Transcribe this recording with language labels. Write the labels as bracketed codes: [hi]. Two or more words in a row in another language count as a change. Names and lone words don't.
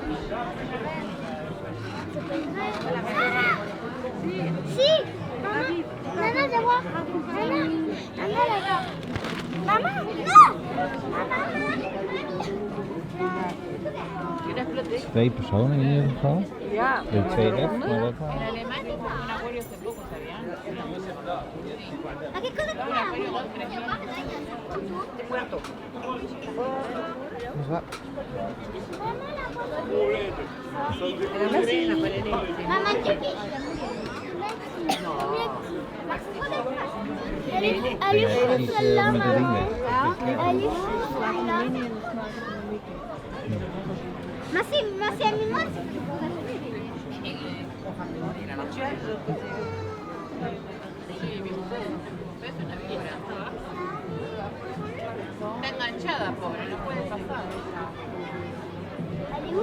[fr] Si! Maman! Nana, viens voir! Nana! Nana, là-bas! Maman! Non! [nl] Twee personen in ieder geval. Ja. De 2F, maar dat wel. [it] Ma che cosa proviamo? Mamma, anche qui. [fr] Elle est celle-là, maman. Elle est celle-là. [it] Ma sì, è mia [es] Está enganchada, pobre, no puede pasar. [fr] Elle est où?